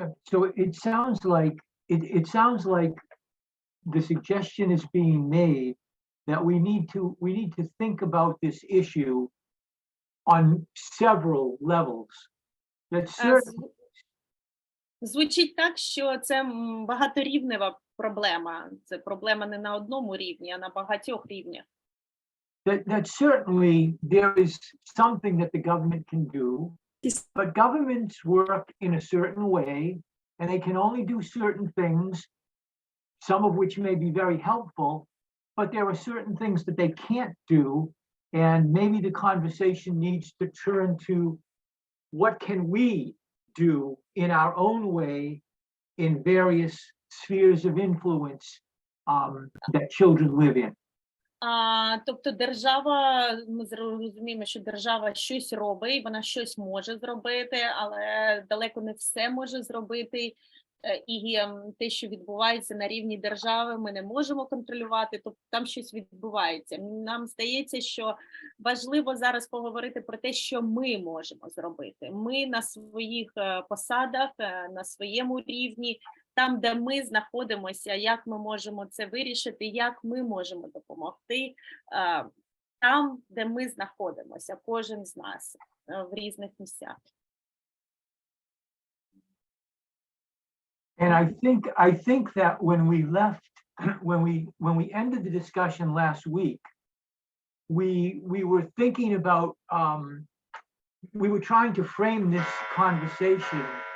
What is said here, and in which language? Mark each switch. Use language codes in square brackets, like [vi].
[en] So it sounds like the suggestion is being made that we need to think about this issue on several levels. That certain [uk] Звучить так, що це багаторівнева проблема. Це проблема не на одному рівні, а на багатьох рівнях. [en] that certainly there is something that the government can do, but governments work in a certain way, and they can only do certain things, some of which may be very helpful, but there are certain things that they can't do, and maybe the conversation needs to turn to what can we do in our own way in various spheres of influence that children live in. [uk] Тобто держава, ми розуміємо, що держава щось робить, вона щось може зробити, але далеко не все може зробити. І те, що відбувається на рівні держави, ми не можемо контролювати, тобто там щось відбувається. Нам здається, що важливо зараз поговорити про те, що ми можемо зробити. Ми на своїх посадах, на своєму рівні, там, де ми знаходимося, як ми можемо це вирішити, як ми можемо допомогти, там, де ми знаходимося, кожен з нас в різних місцях. [en] And I think that when we left, when we ended the discussion last week, we were thinking about, we were trying to frame this conversation.